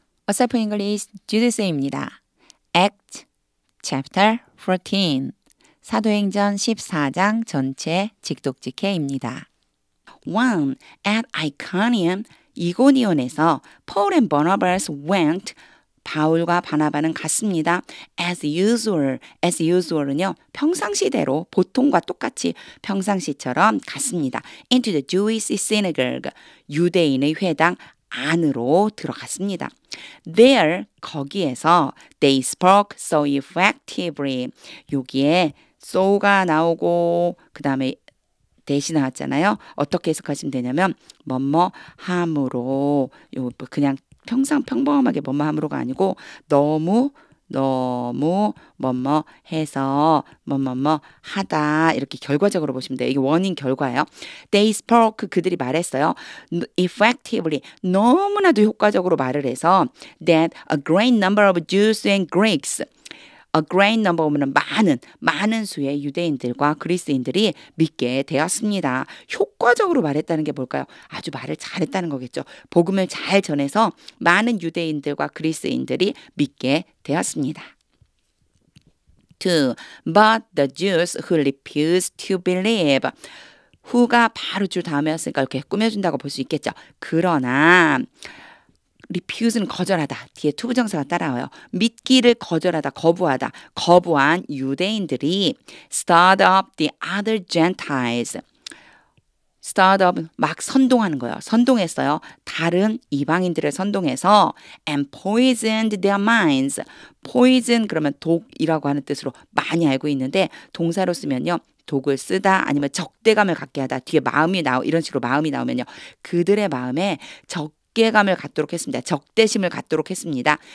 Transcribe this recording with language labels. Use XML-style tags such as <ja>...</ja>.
<ko>어설프 English 주드쌤입니다.</ko> <en>Act Chapter 14</en> <ko>사도행전 14장 전체 직독직해입니다. 1.</ko> <en>At Iconium,</en> <ko>이고니온에서</ko> <en>Paul and Barnabas went</en> <ko>바울과 바나바는 갔습니다.</ko> <en>As usual</en> <ko>은요, 평상시대로 보통과 똑같이 평상시처럼 갔습니다.</ko> <en>Into the Jewish synagogue,</en> <ko>유대인의 회당 안으로 들어갔습니다.</ko> <en>There,</en> <ko>거기에서</ko> <en>they spoke so effectively.</en> <ko>여기에 so가 나오고 그 다음에 대시 나왔잖아요. 어떻게 해석하시면 되냐면 뭐뭐 함으로, 요 그냥 평범하게 뭐뭐 함으로가 아니고 너무 뭐뭐 해서 뭐뭐 하다, 이렇게 결과적으로 보시면 돼요. 이게 원인 결과예요.</ko> <en>They spoke,</en> <ko>그들이 말했어요.</ko> <en>Effectively,</en> <ko>너무나도 효과적으로 말을 해서</ko> <en>that a great number of Jews and Greeks, a great number</en> <ko>오면 많은 수의 유대인들과 그리스인들이 믿게 되었습니다. 효과적으로 말했다는 게 뭘까요? 아주 말을 잘했다는 거겠죠. 복음을 잘 전해서 많은 유대인들과 그리스인들이 믿게 되었습니다. 2.</ko> <en>But the Jews who refused to believe.</en> <ko>who가 바로 줄 다음이었으니까 이렇게 꾸며준다고 볼 수 있겠죠. 그러나 refuse는 거절하다. 뒤에 투부정사가 따라와요. 믿기를 거절하다, 거부한 유대인들이</ko> <en>stirred up the other Gentiles.</en> <ko>stirred up, 막 선동하는 거예요. 선동했어요. 다른 이방인들을 선동해서</ko> <en>and poisoned their minds.</en> <ko>poison 그러면 독이라고 하는 뜻으로 많이 알고 있는데 동사로 쓰면요. 독을 쓰다 아니면 적대감을 갖게 하다. 뒤에 이런 식으로 마음이 나오면요. 그들의 마음에 적대감을 갖도록 했습니다. 적대심을 갖도록 했습니다.</ko>